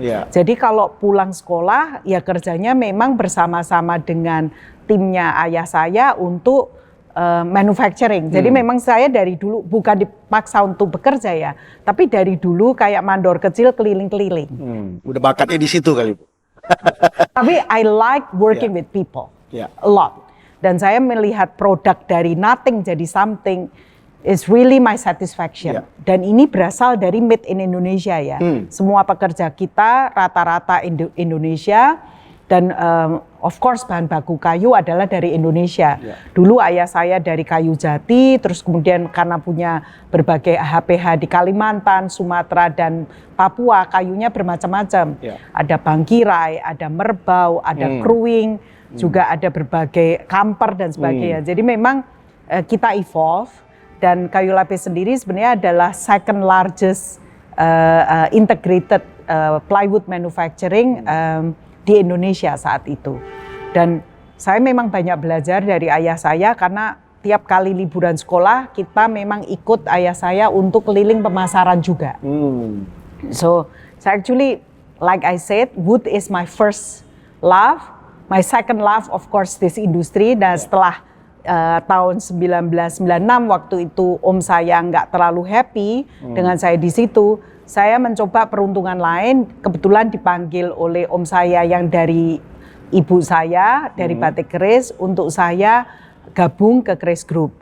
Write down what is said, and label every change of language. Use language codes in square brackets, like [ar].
[id] Jadi kalau pulang sekolah, ya kerjanya memang bersama-sama dengan timnya ayah saya untuk manufacturing. Jadi memang saya dari dulu bukan dipaksa untuk bekerja ya, tapi dari dulu kayak mandor kecil keliling-keliling. Udah bakatnya di situ kali, Bu. Tapi [en] I like working with people a lot. [id] Dan saya melihat produk dari [en] nothing [id] jadi [en] something is really my satisfaction. [id] Dan ini berasal dari made in Indonesia ya. Semua pekerja kita rata-rata Indonesia. Dan [en] of course [id] bahan baku kayu adalah dari Indonesia. Dulu ayah saya dari kayu jati, terus kemudian karena punya berbagai HPH di Kalimantan, Sumatera, dan Papua, kayunya bermacam-macam. Ada bangkirai, ada merbau, ada kruing, juga ada berbagai kamper dan sebagainya. Jadi memang kita [en] evolve, [id] dan kayu lapis sendiri sebenarnya adalah [en] second largest integrated plywood manufacturing [id] di Indonesia saat itu. Dan saya memang banyak belajar dari ayah saya karena tiap kali liburan sekolah kita memang ikut ayah saya untuk keliling pemasaran juga. [en] So actually like I said, wood is my first love, my second love of course this industry. [id] Dan setelah tahun 1996 waktu itu om saya nggak terlalu happy dengan saya di situ. Saya mencoba peruntungan lain, kebetulan dipanggil oleh om saya yang dari ibu saya, dari Batik Keris, untuk saya gabung ke Keris Group.